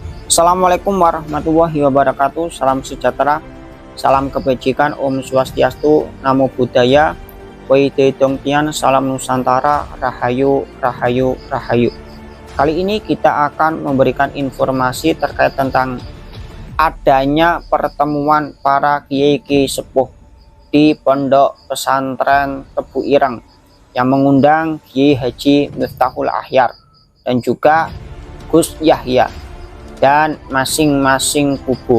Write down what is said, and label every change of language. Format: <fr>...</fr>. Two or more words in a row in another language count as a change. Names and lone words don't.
<ar>السلام عليكم ورحمة الله وبركاته.</ar> <id>Salam sejahtera, salam kebajikan,</id> <sa>Om Swastiastu,</sa> <pi>Namo Buddhaya,</pi> <zh>唯德动天,</zh> <id>Salam Nusantara, Rahayu, Rahayu, Rahayu. Kali ini kita akan memberikan informasi terkait tentang adanya pertemuan para kiai-kiai sepuh di Pondok Pesantren Tebu Ireng yang mengundang Kiai Haji Miftahul Akhyar dan juga Gus Yahya dan masing-masing kubu.</id>